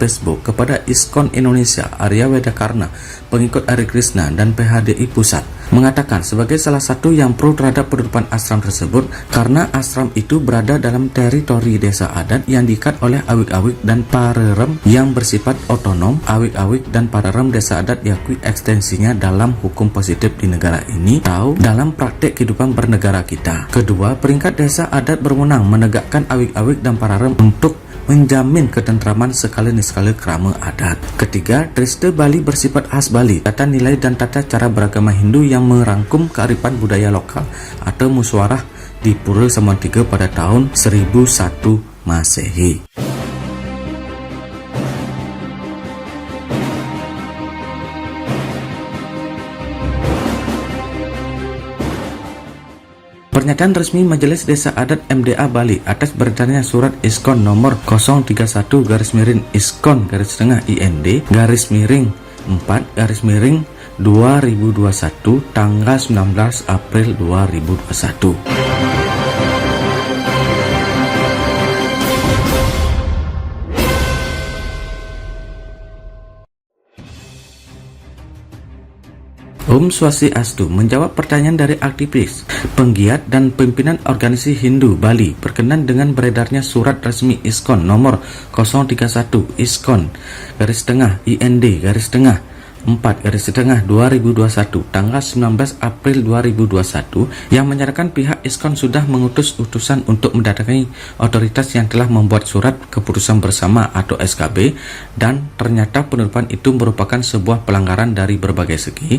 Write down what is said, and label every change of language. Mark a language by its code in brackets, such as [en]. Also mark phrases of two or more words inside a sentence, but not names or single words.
[id] Facebook kepada ISKON Indonesia, Arya Wedakarna, pengikut Hare Krishna dan PHDI Pusat, mengatakan sebagai salah satu yang pro terhadap penutupan ashram tersebut karena ashram itu berada dalam teritori desa adat yang diikat oleh awik-awik dan parerem yang bersifat otonom. Awik-awik dan parerem desa adat diakui ekstensinya dalam hukum positif di negara ini atau dalam praktek kehidupan bernegara kita. Kedua, peringkat desa adat berwenang menegakkan awik-awik dan parerem untuk menjamin ketentraman sekala niskala krama adat. Ketiga, Triste Bali bersifat khas Bali, tata nilai dan tata cara beragama Hindu yang merangkum kearifan budaya lokal atau musyawarah di Pura Samuan III pada tahun 1001 Masehi. Pernyataan resmi Majelis Desa Adat MDA Bali atas beredarnya surat ISKON nomor 031-ISKON-IN-4-2021 tanggal 19 April 2021. Om Swastiastu menjawab pertanyaan dari aktivis, penggiat dan pimpinan organisasi Hindu Bali berkenan dengan beredarnya surat resmi ISKON nomor 031 ISKON-IND-4-2021 tanggal 19 April 2021 yang menyatakan pihak ISKON sudah mengutus utusan untuk mendatangi otoritas yang telah membuat surat keputusan bersama atau SKB dan ternyata penutupan itu merupakan sebuah pelanggaran dari berbagai segi.